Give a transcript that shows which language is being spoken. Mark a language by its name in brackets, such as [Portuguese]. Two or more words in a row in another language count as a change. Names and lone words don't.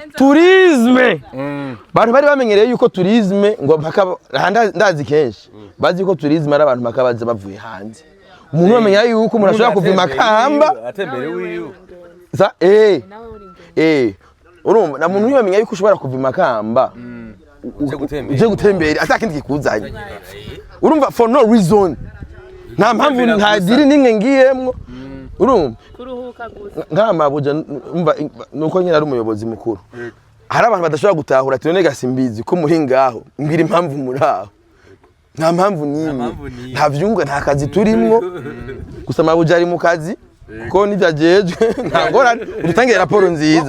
[Rundi] tourisme bantu bari bamenyereye yuko tourisme ngo ndazi kenshi bazi ko tourisme ari abantu bakabaza bavuye hanze umuntu amenya yuko umuntu ashobora kuva Makamba atembere wiwe sa urumva na muntu yamenya yuko ushobora kuva Makamba uje gutembera atakindi kikuzanye urumva [English] for no reason [Rundi] nta mpamvu nta diri nimwe ngiyemwo urumva kuruhuka gusa nk'amabuja umva nuko nyine ari umuyobozi mukuru hari abantu badashobora gutahura ati none gasimbizi ko muri ngaho mbwira impamvu muri aho nta mpamvu nimwe nta vyunga nta kazi turimwo gusa amabuja ari mu kazi ko nivyajejwe nta ngorane udutangira raporo nziza